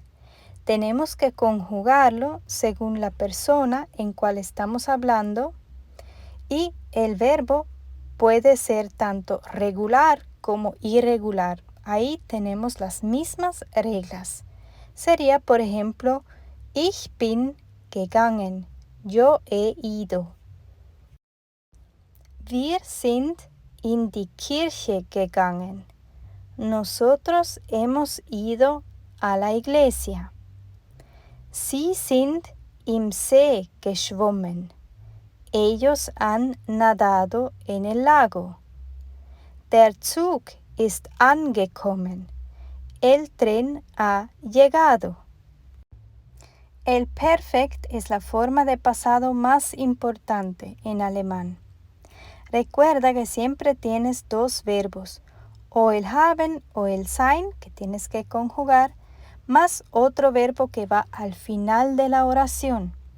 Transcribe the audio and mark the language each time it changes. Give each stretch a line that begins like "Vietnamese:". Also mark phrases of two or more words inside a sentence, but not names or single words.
Spanish: Tenemos que conjugarlo según la persona en cual estamos hablando y el verbo puede ser tanto regular como irregular. Ahí tenemos las mismas reglas. Sería, por ejemplo,
German: ich bin gegangen.
Spanish: Yo he ido.
German: Wir sind in die Kirche gegangen.
Spanish: Nosotros hemos ido a la iglesia.
German: Sie sind im See geschwommen.
Spanish: Ellos han nadado en el lago.
German: Der Zug ist angekommen.
Spanish: El tren ha llegado. El perfect es la forma de pasado más importante en alemán. Recuerda que siempre tienes dos verbos, o el haben o el sein, que tienes que conjugar, más otro verbo que va al final de la oración.